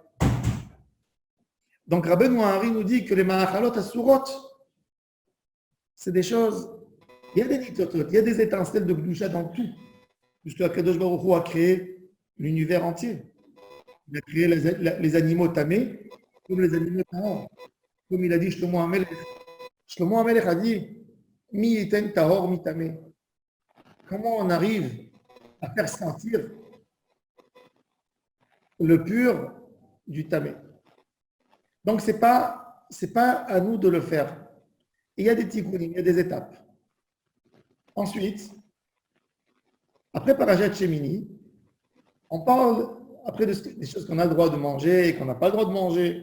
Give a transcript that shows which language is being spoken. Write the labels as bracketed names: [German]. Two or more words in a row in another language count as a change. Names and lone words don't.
[French] Donc Rabbeinu Hari nous dit que les [Hebrew] מאכלות אסורות, [French] c'est des choses, il y a des nitotot, il y a des étincelles de Kedusha dans tout. Puisque [Hebrew] קדוש ברוך הוא [French] a créé l'univers entier. Il a créé les animaux tamés comme les animaux tahor. Comme il a dit [Hebrew] שלמה המלך. שלמה המלך [French] a dit [Hebrew] מי יתן טהור מטמא. [French] Comment on arrive à faire sentir le pur du tamé? Donc, ce n'est pas à nous de le faire. Il y a des tikkunim, il y a des étapes. Ensuite, après Parashat Shemini, on parle après des choses qu'on a le droit de manger et qu'on n'a pas le droit de manger.